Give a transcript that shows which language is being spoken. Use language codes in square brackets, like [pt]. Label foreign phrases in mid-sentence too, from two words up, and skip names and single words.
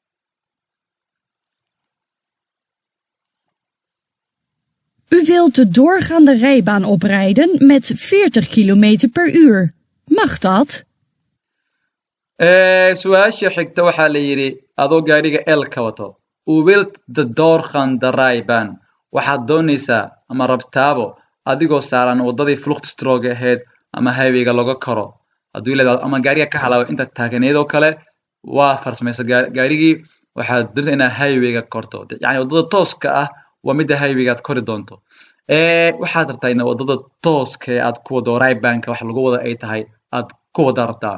[nl] U wilt de doorgaande rijbaan oprijden met 40 km per uur. Mag dat? [so] su-aasha xigta waxaa la yidhi adoo gaadhiga el ka wato [nl] u wilt de doorgaande rijbaan [so] waxaad doonaysaa ama rabtaabo adigoo saaran waddadii fluchtstroke ahayd ama highwayga laga karo hadduu leedahay ama gaariga ka halaabo inta taagneedoo kale waa farsamaysa gaarigii waxaad doonaysaa inaad highwayga korto yacni waddada tooska ah waa midda highwayga aad kori doonto waxaad rabtaa in waddada tooska ee aad ku wado rijbaanka wax lagu wada ay tahay aad ku wada rabtaa